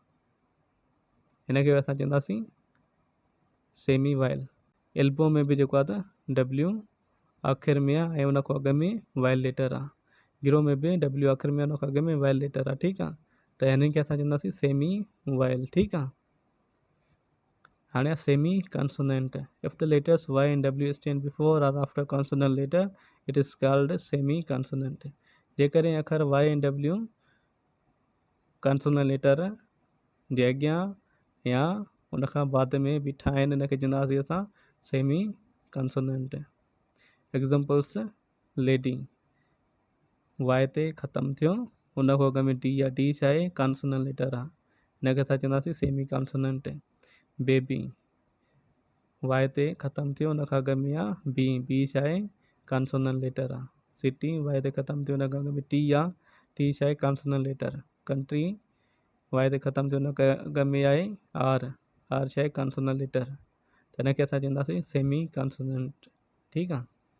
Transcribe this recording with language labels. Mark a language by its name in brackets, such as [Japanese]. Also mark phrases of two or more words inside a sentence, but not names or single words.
[Sindhi] हिनखे बि असां चवंदासीं [English] semi vowel. [Sindhi] एल्बो में बि जेको आहे त W आख़िर में आहे ऐं उन खां अॻ में [English] vowel letter [Sindhi] आहे। गिरो में बि W आख़िर में उन खां अॻ में [English] vowel letter [Sindhi] आहे। ठीकु आहे। त हिननि खे असां चवंदासीं [English] semi vowel. [Sindhi] ठीकु आहे। हाणे [English] semi consonant, If the letters Y and W stand before or after consonant letter it is called semi consonant। [Sindhi] जेकॾहिं अखर [English] Y and W consonant letter [Sindhi] जे अॻियां या उन खां बाद में बीठा आहिनि, हिनखे चवंदासीं असां [English] semi consonant. Examples lady, [Sindhi] Y ते ख़तमु थियो, उन खां अॻ में D या D छा आहे, [English] consonant letter [Sindhi] आहे, हिनखे असां चवंदासीं [English] semi consonant. [Sindhi] बेबी, Y ते ख़तमु थियो, उन खां अॻ में आहे B छा आहे, [English] consonant letter [Sindhi] आहे। सिटी, Y ते ख़तमु थियो, उन खां अॻ में T आहे, T छा आहे, [English] consonant letter. [Sindhi] कंट्री, Y ते ख़तमु थियो, उन खां अॻ में आहे R छा आहे, [English] consonant letter. [Sindhi] त हिनखे असां चवंदासीं [English] semi consonant. [Sindhi] ठीकु आहे।